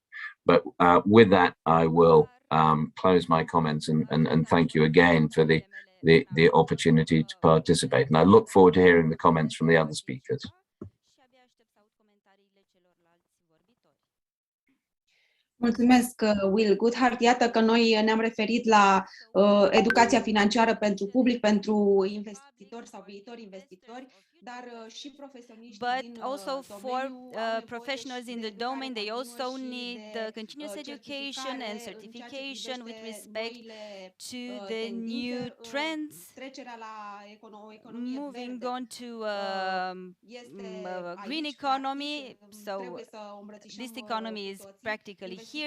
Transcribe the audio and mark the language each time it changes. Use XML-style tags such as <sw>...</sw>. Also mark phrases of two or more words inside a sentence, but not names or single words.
<en>But with that, I will close my comments and thank you again for the opportunity to participate. And I look forward to hearing the comments from the other speakers.</en> <ro>Mulțumesc, Will Goodhart. Iată că noi ne-am referit la educația financiară pentru public, pentru investitori sau viitori investitori, dar și profesioniști din</ro> <en>But also for professionals in the domain, they also need the continuous education and certification with respect to the new trends. Moving on to green economy, so this economy is practically here.</en>